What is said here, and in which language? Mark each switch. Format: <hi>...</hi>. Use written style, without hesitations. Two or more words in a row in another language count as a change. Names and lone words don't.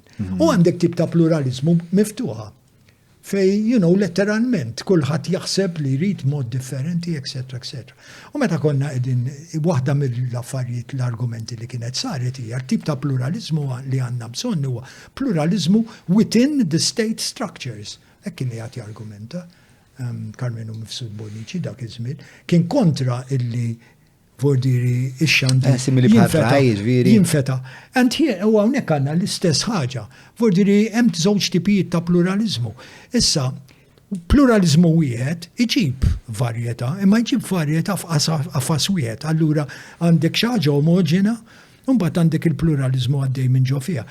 <mt>U għandek tip ta' pluralizmu miftuħa. Fej, letteralment, kullħat jaħseb li jrid mod differenti, etc. U meta konna edin, waħda mill-affarijiet l-argumenti li kienet saret hija tip ta' pluralizmu li għandna bżonn huwa pluralizmu</mt> <en>within the state structures.</en> <mt>Hekk kien li għati argumenta, Carmenu Mifsud Bonnici dak iż-żmien, kien kontra illi vordiri ix-xandir jinfeta.</mt> <en>And here,</en> <mt>u hawnhekk għandna l-istess ħaġa. Vordiri hemm żewġ tipijiet ta' pluralizmu. Issa, pluralizmu wieħed iġib varjetà, imma jġib varjetà f'qafas wieħed. Allura għandek xi ħaġa omogena, u mbagħad għandek il-pluralizmu għaddej minn ġo fiha.</mt>